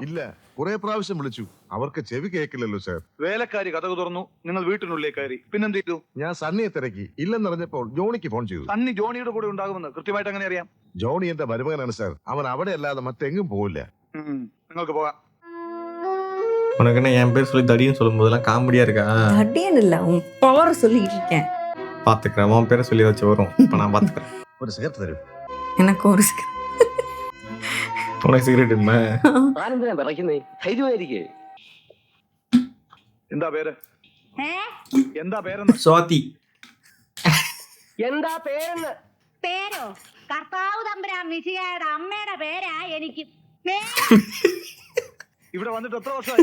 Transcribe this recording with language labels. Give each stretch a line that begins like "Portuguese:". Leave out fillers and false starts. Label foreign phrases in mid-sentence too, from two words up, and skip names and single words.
Malayalam: ഇല്ല, കുറെ പ്രാവശ്യം വിളിച്ചു. അവർക്ക് ചെവി കേൾക്കില്ലല്ലോ സാർ. വേലക്കാരി കഥകു തുറന്നു, നിങ്ങൾ വീട്ടിനുള്ളിൽ കയറി. പിന്നെന്ത് ചെയ്തു? ഞാൻ സണ്ണിയെ തിരക്കി. ഇല്ലെന്നറിഞ്ഞപ്പോൾ ജോണിക്ക് ഫോൺ ചെയ്തു. സണ്ണി ജോണിയുടെ കൂടെ ഉണ്ടാകുമെന്ന് കൃത്യമായിട്ട് എങ്ങനെ അറിയാം? ജോണി എന്റെ മരുമകനാണ് സാർ. അവൻ അവിടെ അല്ലാതെ മറ്റെങ്ങും പോവില്ല. നിങ്ങൾക്ക് പോകാം.
Tamil: உனக்கு என்ன என் பேர் சொல்லி தடின்னு சொல்லும் போதெல்லாம் காமெடியா இருக்கா? தடியன் இல்ல, உன் பவர் சொல்லிட்டு இருக்கேன். பாத்துக்கிறேன், உன் பேரை சொல்லி வச்சு வரும். இப்ப நான் பாத்துக்கிறேன்.
Malayalam: ഒരു സിഗരറ്റ് തരൂ.
Tamil: எனக்கு ஒரு உனக்கு சிகரெட் இல்ல?
Malayalam: ആരെന്തിനാ വിറയ്ക്കുന്നേ? ധൈര്യമായിരിക്കേ. എന്താ പേര്? എന്താ പേരെന്ന്? സ്വാതി. എന്താ പേരെന്ന്? പേരോ? കർത്താവ് തമ്പുരാൻ മിശിഹായുടെ അമ്മയുടെ പേരാ എനിക്ക്. ഇവിടെ വന്നിട്ട് എത്ര വർഷമായി?